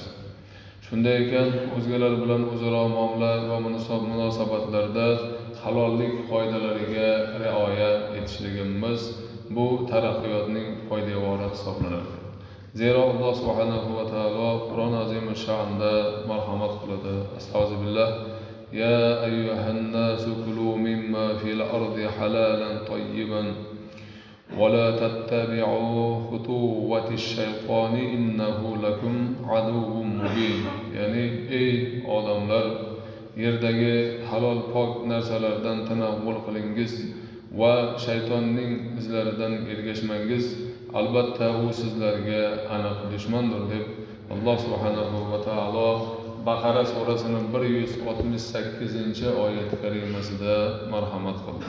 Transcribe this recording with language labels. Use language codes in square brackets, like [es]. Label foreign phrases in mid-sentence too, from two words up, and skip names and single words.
[uz] Shunday ekan, o'zgalar bilan o'zaro muomala va munosabatlarda halollik qoidalariga rioya etishligimiz bu taraqqiyotning poydevori hisoblanadi. Zero Alloh [ar] سبحانه وتعالى [uz] Qur'on azim sha'nida marhamat qiladi. Astag'firullah. [ar] يا أيها الناس كلوا مما في الأرض حلالا طيبا ولا تتبعوا خطوات الشيطان إنه لكم عدو مبين. [uz] Yani ey odamlar, yerdagi halol pok narsalardan tanavvul qilingiz va shaytonning izlaridan ergashmangiz, albatta u sizlarga aniq dushmandir deb Alloh [ar] سبحانه وتعالى [uz] Baqara surasining 168-oyat karimasida marhamat qildi.